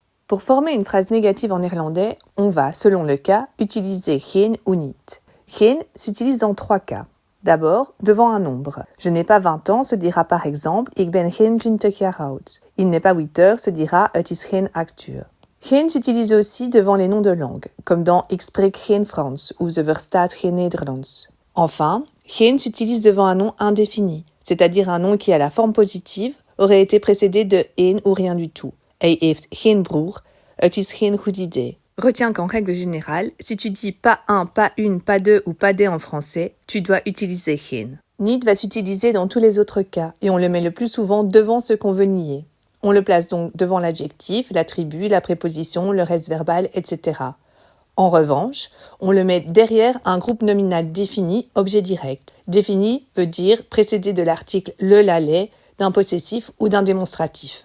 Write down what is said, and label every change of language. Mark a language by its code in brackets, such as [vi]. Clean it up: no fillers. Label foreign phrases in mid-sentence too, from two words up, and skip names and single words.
[fr] Pour former une phrase négative en néerlandais, on va, selon le cas, utiliser geen ou niet. Geen s'utilise dans 3 cas. D'abord, devant un nombre. Je n'ai pas 20 ans se dira par exemple [nl] ik ben geen 20 jaar oud. [fr] Il n'est pas 8 heures se dira [nl] het is geen 8 uur. [fr] Geen s'utilise aussi devant les noms de langue, comme dans [nl] ik spreek geen Frans [fr] ou [nl] ze verstaat geen Nederlands. [fr] Enfin, geen s'utilise devant un nom indéfini, c'est-à-dire un nom qui a la forme positive aurait été précédé de een ou rien du tout. [nl] Hij heeft geen broer, het is geen goed idee. [fr] Retiens qu'en règle générale, si tu dis pas un, pas une, pas deux ou pas des en français, tu dois utiliser geen. Niet va s'utiliser dans tous les autres cas et on le met le plus souvent devant ce qu'on veut nier. On le place donc devant l'adjectif, l'attribut, la préposition, le reste verbal, etc. En revanche, on le met derrière un groupe nominal défini, objet direct. Défini veut dire précédé de l'article le, la, les, d'un possessif ou d'un démonstratif.